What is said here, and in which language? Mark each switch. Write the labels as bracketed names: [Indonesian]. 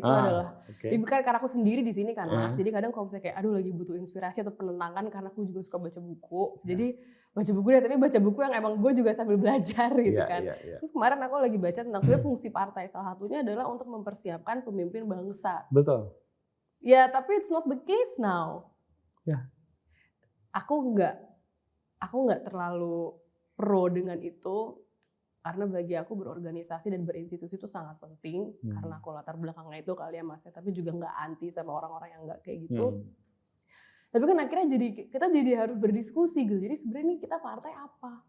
[Indonesian] Itu adalah, kan karena aku sendiri di sini kan Mas. Jadi kadang kalau misalnya kayak aduh lagi butuh inspirasi atau penenangan karena aku juga suka baca buku. Jadi baca buku deh, tapi baca buku yang emang gue juga sambil belajar gitu kan. Terus kemarin aku lagi baca tentang sebenarnya fungsi partai. Salah satunya adalah untuk mempersiapkan pemimpin bangsa. Betul. Ya, tapi [English] it's not the case now. [Indonesian] Ya. Aku nggak terlalu pro dengan itu. Karena bagi aku berorganisasi dan berinstitusi itu sangat penting. Karena aku latar belakangnya itu kali ya Mas. Tapi juga nggak anti sama orang-orang yang nggak kayak gitu. Tapi kan akhirnya kita jadi harus berdiskusi gitu. Jadi sebenarnya nih kita partai apa?